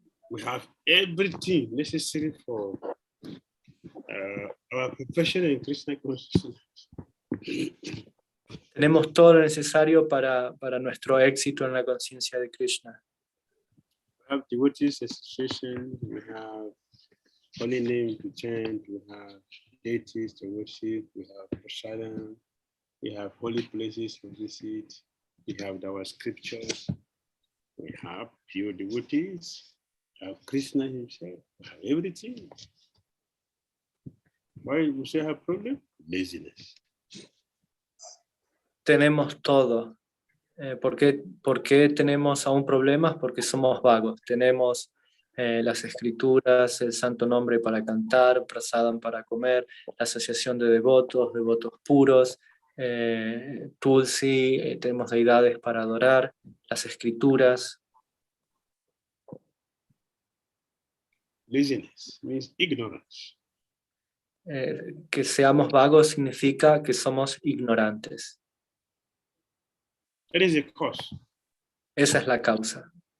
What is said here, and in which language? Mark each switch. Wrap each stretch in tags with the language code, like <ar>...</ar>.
<en>We have everything necessary for our profession in Krishna consciousness.</en> <es>Tenemos todo lo necesario para nuestro éxito en la conciencia de Krishna.</es> <en>We have devotees association, we have holy name to chant, we have deities to worship, we have prasadam, we have holy places to visit, we have our scriptures, we have pure devotees, we have Krishna himself, we have everything. Why we say have problem? Laziness.</en> <es>Tenemos todo. ¿Por qué tenemos aún problemas? Porque somos vagos. Tenemos las escrituras, el santo nombre para cantar, prasadam para comer, la asociación de devotos puros, tulsi, tenemos deidades para adorar, las escrituras.</es> <en>Laziness means ignorance.</en> <es>Que seamos vagos significa que somos ignorantes.</es> <en>That is the cause.</en> <es>Esa es la causa.</es>